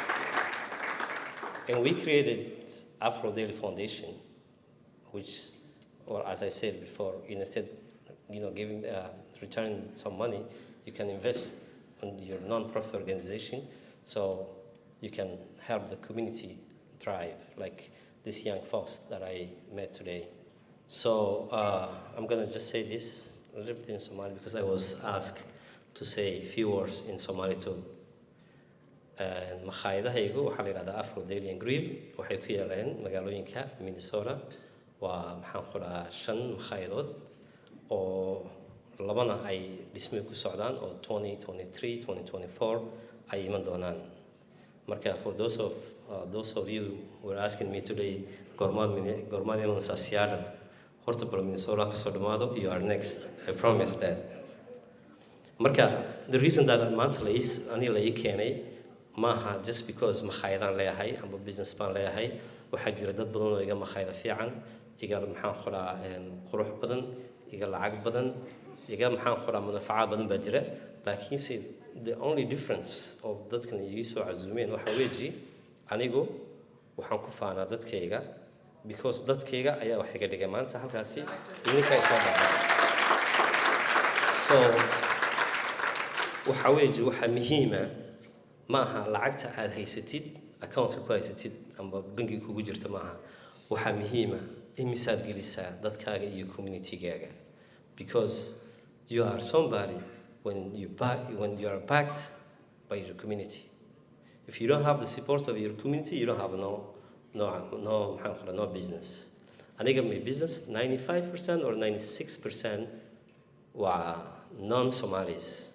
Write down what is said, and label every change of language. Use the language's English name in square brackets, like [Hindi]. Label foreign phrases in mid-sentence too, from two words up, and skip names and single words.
[English] And we created Afro Daily Foundation, which, or as I said before, instead, giving, returning some money, you can invest in your non-profit organization, so you can help the community thrive, like these young folks that I met today. So I'm gonna just say this a little bit in Somali because I was asked to say a few words in Somali too. [Somali] Makhaayadahaygu waxaa la yidhahdaa Afro Daily and Grill, waxay ku yaalaan magaalooyinka Minnesota. Waa maxaan ku dhahaa 5 makhayadood oo 2 ay dhismo ku socdaan oo 2023 2024 ay iman doonaan. Marka [English] for those of you who are asking me today [Somali] gormaad iman saasiyada horta bal Minnesota ka soo dhamaado, [English] you are next, I promise that. [Somali] Marka [English] the reason that [Somali] maanta ani la ii keenay maaha [English] just because [Somali] makhaayadaan leeyahay amba business baan leeyahay. Waxaa jira dad badan oo iga makhaayada fiican, iga maxaan ku dhahaa qurux badan, iga lacag badan, iga maxaan ku dhahaa munafacaad badan baa jira. Laakiinse [English] the only difference [Somali] oo dadkan igu soo casuumeen waxa weeji anigu waxaan ku faanaa dadkayga because dadkayga ayaa wax iga dhigay maanta halkaasi idinka ay soo dhacay. So waxa weeji waxa muhiima maaha lacagta aad haysatid account ku haysatid amba bangiga kugu jirta maaha. Waxa muhiima imisaad gelisaa dadkaaga iyo community-gaaga, [English] because you are somebody when you are backed by your community. If you don't have the support of your community, you don't have no business. Aniga my business 95% or 96% were non-Somalis.